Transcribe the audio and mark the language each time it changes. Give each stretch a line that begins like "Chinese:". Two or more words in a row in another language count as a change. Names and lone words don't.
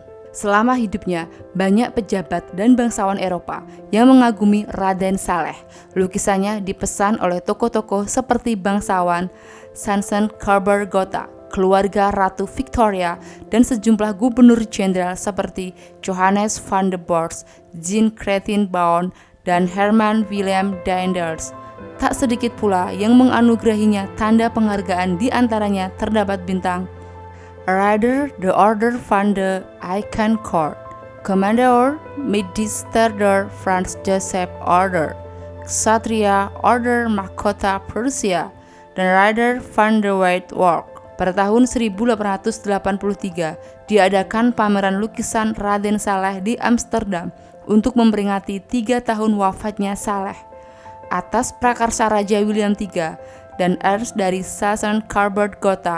Indonesian: Selama hidupnya, banyak pejabat dan bangsawan Eropa yang mengagumi Raden Saleh. Lukisannya dipesan oleh tokoh-tokoh seperti bangsawan Sansen Kaburgota, keluarga Ratu Victoria, dan sejumlah gubernur jenderal seperti Johannes van der Borch, Jean Cratin-Baon, dan Herman Willem Daendels. Tak sedikit pula yang menganugerahinya tanda penghargaan, di antaranya terdapat bintang Ridder de Order van de Eikencourt, Commandeur Medister der Frans Joseph Order, Ksatria Order Mahkota Prussia, dan Ridder van der White Walk. Pada tahun 1883 diadakan pameran lukisan Raden Saleh di Amsterdam untuk memperingati 3 tahun wafatnya Saleh. Atas prakarsa Raja William III dan Ernst dari Sachsen-Kaburgota.